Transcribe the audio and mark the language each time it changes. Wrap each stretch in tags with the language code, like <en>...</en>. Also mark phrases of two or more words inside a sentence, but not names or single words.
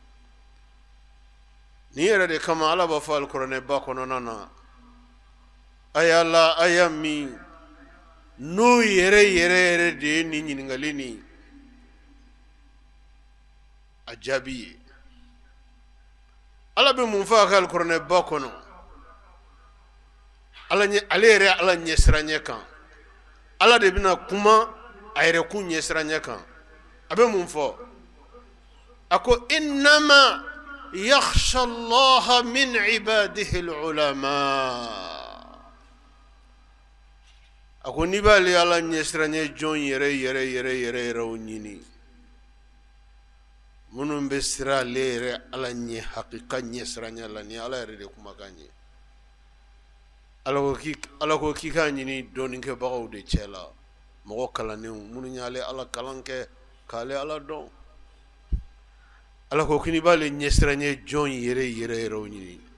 <bm>nin yɛrɛ de kama ala b'a fɔ alikuranɛba kɔnɔna na aya la aya min n'o yɛrɛ de ye nin ɲininkali ni a jaabi ye ala bɛ mun fɔ a ka alikuranɛba kɔnɔ ale yɛrɛ ala ɲɛsiranya kan ala de bɛna kuma a yɛrɛ kun ɲɛsiranya kan a bɛ mun fɔ a ko</bm> <ar>innama yakhsha allaha min ibadihi al-ulama</ar> <bm>a ko n'i b'ale ala ɲɛsiranya jɔn yɛrɛ o ɲini minnu bɛ siran ale yɛrɛ ala ɲɛ hakika ɲɛsiranya la ni ala yɛrɛ de kumakan ye ala ko k'i k'a ɲini dɔɔninkɛbagaw de cɛ la mɔgɔ kalannenw minnu y'ale ala kalan kɛ k'ale ala dɔn ala ko k'i b'ale ɲɛsiranya jɔn yɛrɛ o ɲini</bm>